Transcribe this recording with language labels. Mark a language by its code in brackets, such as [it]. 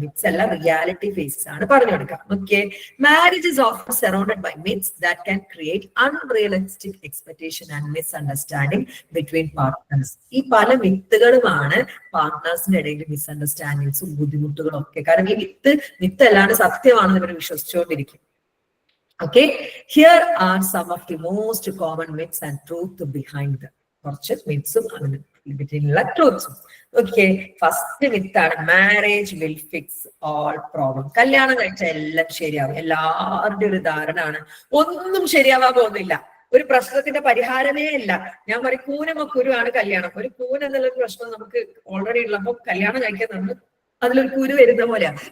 [ml] Myths അല്ല, reality faces ആണ് പറഞ്ഞു കൊടുക്കുക. [en] Okay. Marriage is often surrounded by myths that can create unrealistic expectation and misunderstanding between partners. [ml] ഈ പല മിത്തുകളുമാണ് പാർട്ട്നേഴ്സിന്റെ ഇടയിൽ മിസ്അണ്ടർസ്റ്റാൻഡിങ്സും ബുദ്ധിമുട്ടുകളും ഒക്കെ. കാരണം ഈ മിത്ത് അല്ലാണ്ട് സത്യമാണെന്ന് ഇവർ വിശ്വസിച്ചുകൊണ്ടിരിക്കും. [en] Okay, here are some of the most common myths and truth behind them. [ml] കുറച്ച് മിത്സും അതിന് ബിറ്റ്വീനുള്ള ട്രൂത്ത്സും. Okay. First മിത്താണ് [en] Marriage will fix all problem. [ml] കല്യാണം കഴിച്ചാൽ എല്ലാം ശരിയാവും. എല്ലാവരുടെയും ഒരു ധാരണ ആണ് ഒന്നും ശരിയാവാൻ പോകുന്നില്ല, ഒരു പ്രശ്നത്തിന്റെ പരിഹാരമേ ഇല്ല. ഞാൻ പറയും കുരുവാണ് കല്യാണം. ഒരു കൂൻ എന്നുള്ള പ്രശ്നം നമുക്ക് ഓൾറെഡി ഉള്ളപ്പോ കല്യാണം കഴിക്കാൻ നമ്മൾ അതിലൊരു കുരു വരുന്ന പോലെയാണ്.